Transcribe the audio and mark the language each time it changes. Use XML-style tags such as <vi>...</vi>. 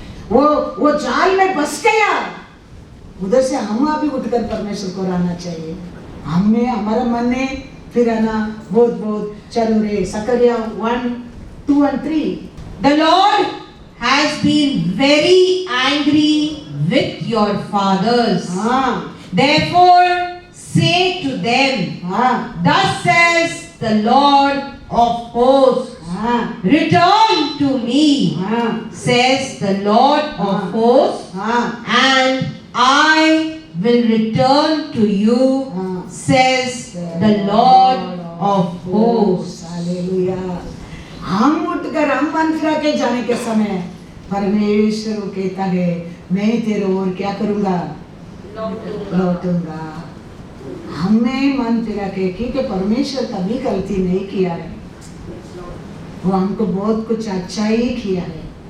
<hi>वो जाल में फंस गया, उधर से हम अभी उठकर परमेश्वर को रहना चाहिए। हमें हमारा मन ने फिर आना बहुत चलो रे।</hi> <en>Zechariah 1:2 and 3। The Lord has been very angry with your fathers. Therefore say to them, thus says the Lord of hosts, return to me, says the Lord of hosts, and I will return to you, says the Lord of hosts. Hallelujah.</en> <hi>हम उठकर हम मन फिरा के जाने के समय परमेश्वर कहता है मैं तेरे ओर क्या करूंगा? लौटूंगा। हमें मन फिरा के, क्योंकि परमेश्वर कभी गलती नहीं किया है, वो हमको बहुत कुछ अच्छा ही किया है।</hi>